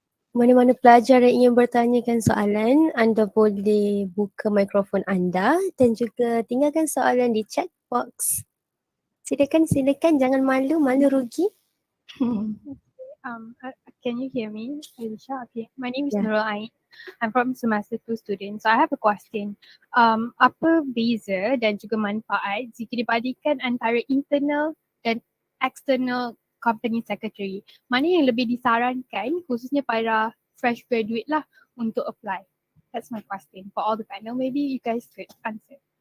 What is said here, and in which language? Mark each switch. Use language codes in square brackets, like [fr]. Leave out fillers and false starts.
[ms] Mana-mana pelajar yang ingin bertanyakan soalan, anda boleh buka mikrofon anda dan juga tinggalkan soalan di chat box. Silakan, jangan malu rugi. [en] Can you hear me, Alicia? Okay, my name is Yeah. Nurul Ain. I'm from semester 2 student. So I have a question. [ms] Apa beza dan juga manfaat jika dibandingkan antara internal dan external company secretary? Mana yang lebih disarankan khususnya para fresh graduate lah untuk apply? [en] That's my question for all the panel. Maybe you guys could answer.